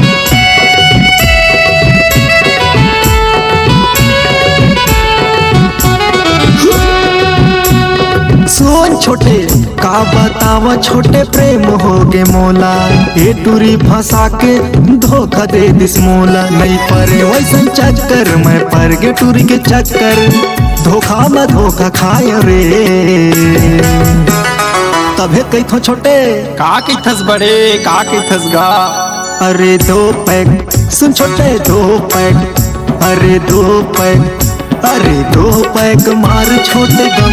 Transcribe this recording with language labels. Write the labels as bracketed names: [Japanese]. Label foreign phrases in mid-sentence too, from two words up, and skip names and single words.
[Chhattisgarhi] सुन छोटे का बतावा छोटे प्रेम हो गे मोला, ये टूरी फंसा के धोखा दे दिस मोला। नहीं परे वैसन चक्कर मैं पर गे टूरी के चक्कर, धोखा में धोखा खाए रे। तबे कई थो छोटे का कइथस बड़े का कइथस गा। अरे दो पैक सुन छोटे दो पैक, अरे दो पैक, अरे दो पैक मार छोटे गम